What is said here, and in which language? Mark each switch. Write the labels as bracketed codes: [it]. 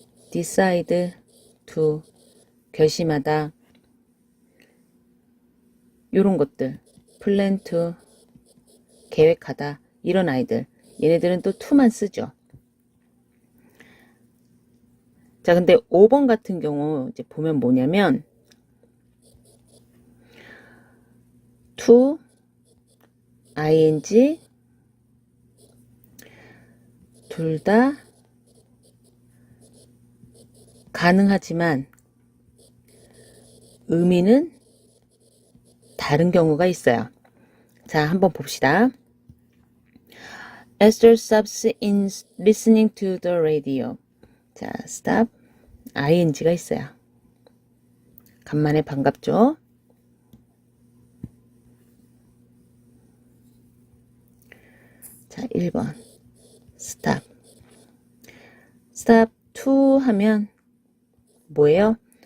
[ko] decide to, 결심하다. 요런 것들. plan to, 계획하다. 이런 아이들. 얘네들은 또 to만 쓰죠. 자, 근데 5번 같은 경우 이제 보면 뭐냐면 to, ing 둘 다 가능하지만 의미는 다른 경우가 있어요. 자, 한번 봅시다. [en] Esther stops in listening to the radio. [ko] 자, stop, ing가 있어요. 간만에 반갑죠? 자, 1번 stop. stop to 하면 뭐예요?